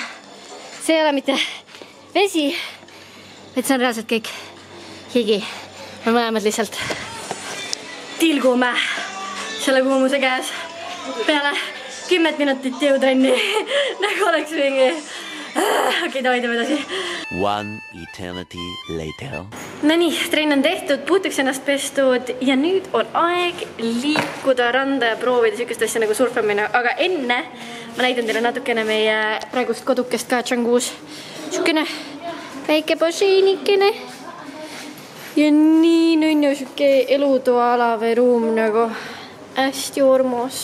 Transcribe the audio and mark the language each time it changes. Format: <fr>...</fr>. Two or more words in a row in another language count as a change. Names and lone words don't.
<et>See ei ole mitte vesi, vaid see on reaalselt kõik higi. Me mõlemad lihtsalt tilgume selle kuumuse käes peale 10 minutit jõutrenni. Nagu oleks mingi... Okei, davai edasi.</et> <en>One eternity later.</en> <et>No nii, trenn on tehtud, puhtuks ennast pestud ja nüüd on aeg liikuda randa ja proovida sükest asja nagu surfamine. Aga enne ma näitan teile natukene meie praegust kodukest ka Changus. Sükene väike basseinikene. Ja nii nunnu süke elutoala või ruum nagu hästi ormus.</et>